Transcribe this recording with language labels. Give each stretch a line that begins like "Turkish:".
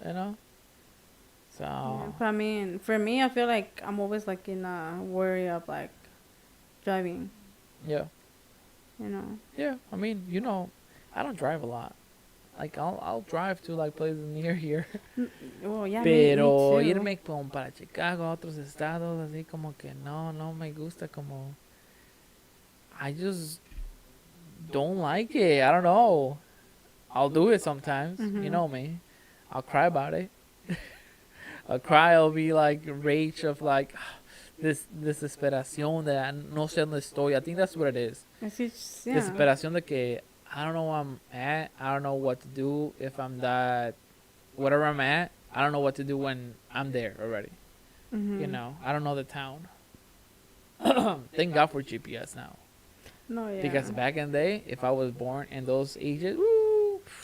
English: you know? So, Yeah, but I mean, for me, I feel like I'm always like in a worry of like driving. yeah. You know. Yeah, I mean, I don't drive a lot. Like, I'll drive to, like, places near here. Well, yeah.
Spanish: Pero
English: me too.
Spanish: irme como para Chicago, a otros estados, así como que no me gusta como...
English: I just don't like it. I don't know. I'll do it sometimes. You know me. I'll cry about it. I'll cry. I'll be like rage of like this desesperación de no sé dónde estoy. I think that's what it is. Yeah. Desesperación de que I don't know where I'm at. I don't know what to do if I'm that whatever I'm at. I don't know what to do when I'm there already. You know, I don't know the town. Thank God for GPS now. No, yeah. Because back in the day, if I was born in those ages, woo,